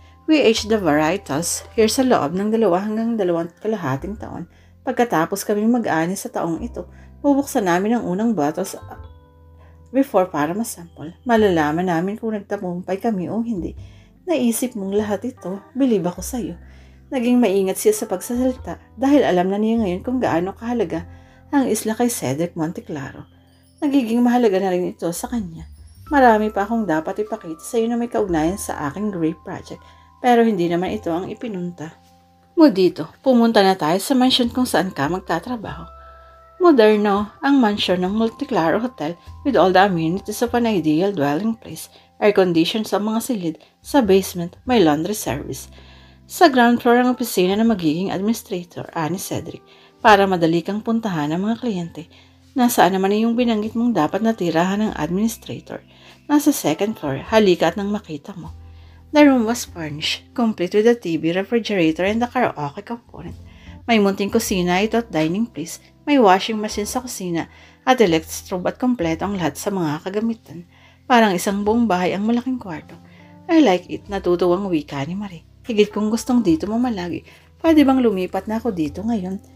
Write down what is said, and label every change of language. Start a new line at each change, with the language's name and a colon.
English: We aged the varietals here sa loob ng 2 hanggang 2.5 taon.
Filipino: Pagkatapos kaming mag-ani sa taong ito, bubuksan namin ang unang bottles before para masample. Malalaman namin kung nagtagumpay kami o hindi. Naisip mong lahat ito, believe ako sa'yo. Naging maingat siya sa pagsasalita dahil alam na niya ngayon kung gaano kahalaga ang isla kay Cedric Monteclaro. Nagiging mahalaga na rin ito sa kanya. Marami pa akong dapat ipakita sa iyo na may kaugnayan sa aking grape project, pero hindi naman ito ang ipinunta mo dito. Pumunta na tayo sa mansion kung saan ka magtatrabaho. Moderno ang mansion ng Monteclaro Hotel with all the amenities of an ideal dwelling place. Air-conditioned sa mga silid. Sa basement, may laundry service. Sa ground floor ang opisina na magiging administrator, ani Cedric, para madali kang puntahan ng mga kliyente. Nasaan naman yung binanggit mong dapat natirahan ng administrator? Nasa second floor, halika at nang makita mo.
English: The room was furnished, complete with a TV, refrigerator, and a karaoke component.
Filipino: May munting kusina ito at dining place. May washing machine sa kusina at electric strobe at kompleto ang lahat sa mga kagamitan. Parang isang buong bahay ang malaking kwarto. I like it, natutuwang wika ni Marie. Higit kung gustong dito mo malagi. Pwede bang lumipat na ako dito ngayon?